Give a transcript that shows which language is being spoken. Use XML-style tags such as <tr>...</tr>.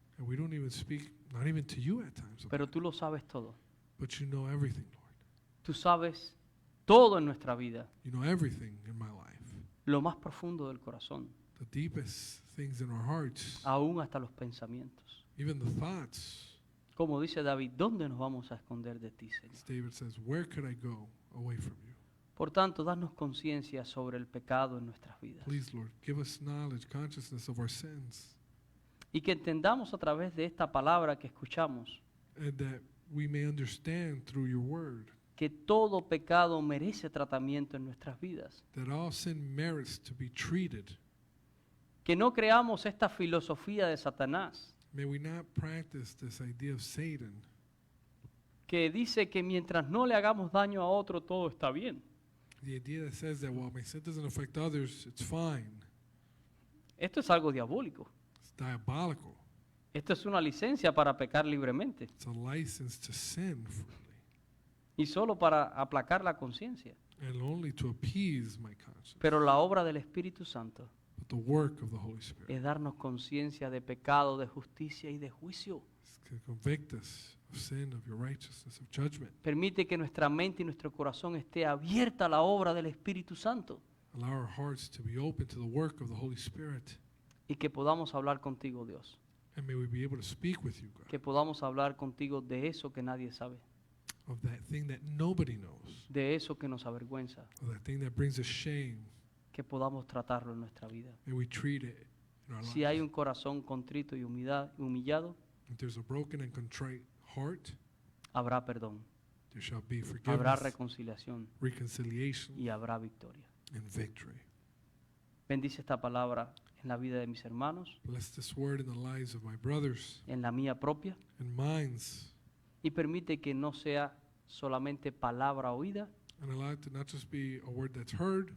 <en>And we don't even speak, not even to you at times.</en> <es>Pero tú lo sabes todo.</es> <en>But you know everything, Lord.</en> <es>Tú sabes todo en nuestra vida,</es> <en>You know everything in my life.</en> <es>lo más profundo del corazón,</es> <en>The deepest things in our hearts,</en> <es>aún hasta los pensamientos.</es> <en>even the thoughts.</en> <es>Como dice David, ¿dónde nos vamos a esconder de ti, Señor?</es> <en>As David says, where could I go away from you?</en> <es>Por tanto, danos conciencia sobre el pecado en nuestras vidas.</es> <en>Please, Lord, give us knowledge, consciousness of our sins,</en> <es>Y que entendamos a través de esta palabra que escuchamos</es> <en>and that we may understand through your word</en> <es>que todo pecado merece tratamiento en nuestras vidas.</es> <en>that all sin merits to be treated.</en> <es>Que no creamos esta filosofía de Satanás</es> <en>May we not practice this idea of Satan</en> <es>que dice que mientras no le hagamos daño a otro, todo está bien.</es> <en>the idea that says that, well, my sin doesn't affect others, it's fine.</en> <es>Esto es algo diabólico.</es> <en>It's diabolical.</en> <es>Esto es una licencia para pecar libremente</es> <en>It's a license to sin freely</en> <es>y solo para aplacar la conciencia.</es> <en>and only to appease my conscience.</en> <es>Pero la obra del Espíritu Santo</es> <en>But the work of the Holy Spirit</en> <es>es darnos conciencia de pecado, de justicia y de juicio.</es> <en>is to convict us of sin, of your righteousness, of judgment.</en> <es>Permite que nuestra mente y nuestro corazón esté abierta a la obra del Espíritu Santo</es> <en>Allow our hearts to be open to the work of the Holy Spirit.</en> <es>y que podamos hablar contigo, Dios.</es> <en>And may we be able to speak with you, God,</en> <es>Que podamos hablar contigo de eso que nadie sabe,</es> <en>of that thing that nobody knows,</en> <es>de eso que nos avergüenza,</es> <en>of that thing that brings us shame.</en> <es>que podamos tratarlo en nuestra vida.</es> <en>May we treat it in our</en> <es>Si hay</es> <en>lives.</en> <es>un corazón contrito y humillado,</es> <en>If there's a broken and contrite heart,</en> <es>habrá perdón,</es> <en>there shall be</en> <es>habrá</es> <en>forgiveness,</en> <es>reconciliación</es> <en>reconciliation,</en> <es>y habrá victoria.</es> <en>and victory.</en> <es>Bendice esta palabra en la vida de mis hermanos,</es> <en>Bless this word in the lives of my brothers</en> <es>en la mía propia,</es> <en>and minds,</en> <es>y permite que no sea solamente palabra oída,</es> <en>and allow it to not just be a word that's heard,</en>